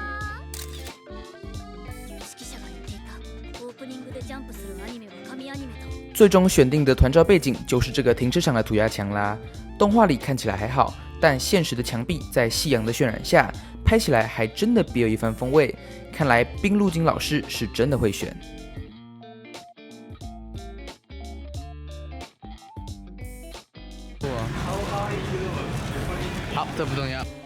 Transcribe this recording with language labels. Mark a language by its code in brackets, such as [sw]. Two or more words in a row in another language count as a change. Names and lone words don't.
[ja] 有識者が言っていたオープニングでジャンプするアニメは神アニメと。 [zh] 最终选定的团照背景就是这个停车场的涂鸦墙啦。动画里看起来还好，但现实的墙壁在夕阳的渲染下，拍起来还真的别有一番风味。看来冰路金老师是真的会选。好，这不重要。